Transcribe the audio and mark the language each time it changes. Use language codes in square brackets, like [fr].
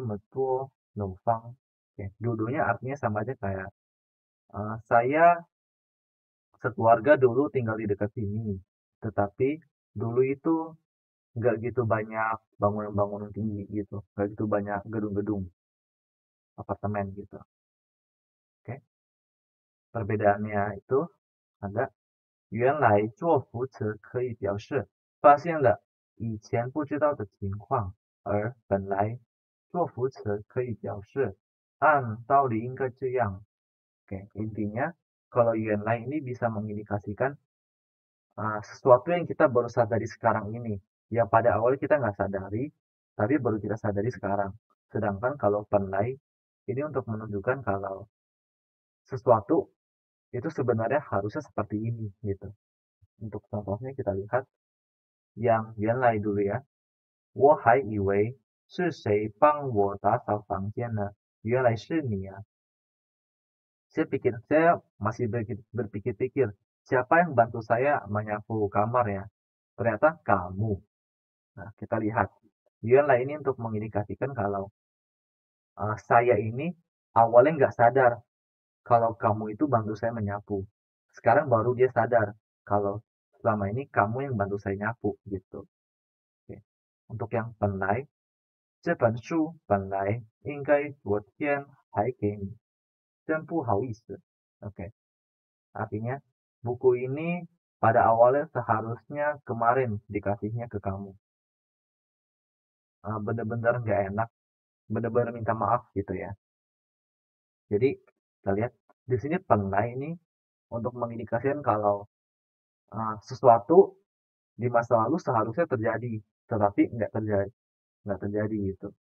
[zh] 我家本来就这附近，不过这里以前不像现在有这么多楼房。 [id] Oke, dua-duanya artinya sama aja kayak saya sekeluarga dulu tinggal di dekat sini, tetapi dulu itu nggak gitu banyak bangunan-bangunan tinggi gitu, nggak gitu banyak gedung-gedung apartemen gitu. Oke, perbedaannya itu ada [zh] 原来做副词可以表示发现了以前不知道的情况，而本来做副词可以表示按道理应该这样。 [id] Oke, intinya kalau yuanlai ini bisa mengindikasikan sesuatu yang kita baru sadari sekarang ini. Yang pada awal kita nggak sadari, tapi baru kita sadari sekarang. Sedangkan kalau penlai, ini untuk menunjukkan kalau sesuatu itu sebenarnya harusnya seperti ini gitu. Untuk contohnya kita lihat yang Yuanlai dulu ya. [zh] 我还以为是谁帮我打扫房间呢，原来是你啊。 [id] Saya masih berpikir-pikir siapa yang bantu saya menyapu kamar ya? Ternyata kamu. Nah, kita lihat. Yuan Lai ini untuk mengindikasikan kalau saya ini awalnya nggak sadar kalau kamu itu bantu saya menyapu. Sekarang baru dia sadar kalau selama ini kamu yang bantu saya nyapu gitu. Oke. Untuk yang penlai, [zh] 这本书本来应该昨天还给你，真不好意思. [id] Oke. Artinya buku ini pada awalnya seharusnya kemarin dikasihnya ke kamu. Bener-bener nggak enak, bener-bener minta maaf gitu ya. Jadi kita lihat di sini penlai ini untuk mengindikasikan kalau sesuatu di masa lalu seharusnya terjadi, tetapi nggak terjadi gitu.